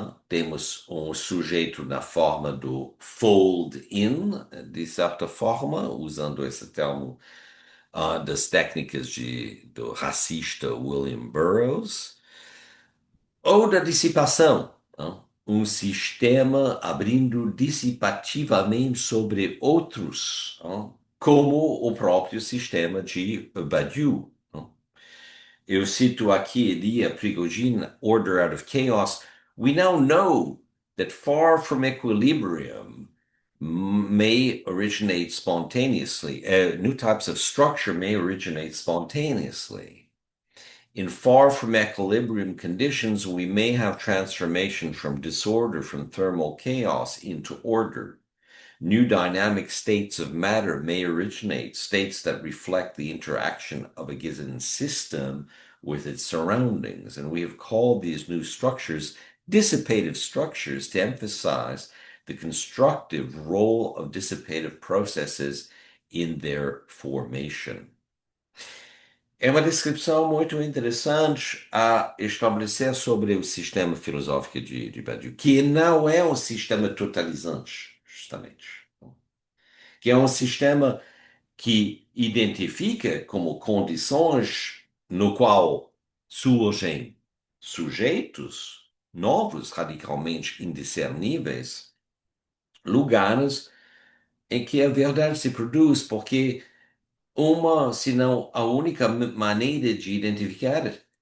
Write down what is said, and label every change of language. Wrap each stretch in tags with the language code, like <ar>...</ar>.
<pt>Temos um sujeito na forma do fold-in, de certa forma, usando esse termo das técnicas do racista William Burroughs, ou da dissipação, um sistema abrindo dissipativamente sobre outros, como o próprio sistema de Badiou. Eu cito aqui Elia Prigogine, Order Out of Chaos.</pt> <en>We now know that far from equilibrium may originate spontaneously. New types of structure may originate spontaneously. In far from equilibrium conditions, we may have transformation from disorder, from thermal chaos into order. New dynamic states of matter may originate, states that reflect the interaction of a given system with its surroundings. And we have called these new structures dissipative structures to emphasize the constructive role of dissipative processes in their formation.</en> <pt>É uma descrição muito interessante a estabelecer sobre o sistema filosófico de Badiou, que não é um sistema totalizante, justamente, que é um sistema que identifica como condições no qual surgem sujeitos novos, radicalmente indiscerníveis, lugares em que a verdade se produz, porque se não a única maneira de identificar</pt>